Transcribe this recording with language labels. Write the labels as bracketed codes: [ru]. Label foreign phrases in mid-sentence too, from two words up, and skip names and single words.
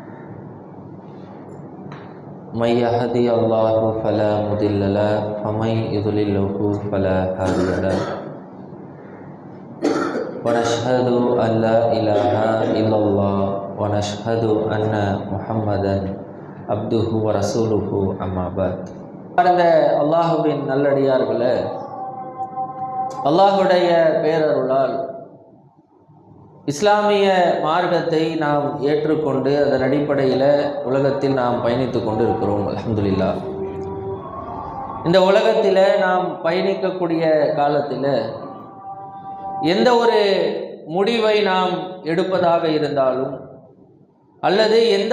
[ar] من يهده الله فلا مضل له ومن يضلله فلا هادي له. ونشهد أن لا إله إلا الله ونشهد أن محمدا عبده ورسوله أما بعد. [ta] அந்த அல்லாஹுவின் நல்லடியார்களே, அல்லாஹுடைய பேரருளால் இஸ்லாமிய மார்க்கத்தை நாம் ஏற்றுக்கொண்டு அதன் அடிப்படையில் உலகத்தில் நாம் பயணித்து கொண்டு இருக்கிறோம். அல்ஹம்துலில்லாஹ். இந்த உலகத்தில் நாம் பயணிக்கக்கூடிய காலத்தில் எந்த ஒரு முடிவை நாம் எடுப்பதாக இருந்தாலும், அல்லது எந்த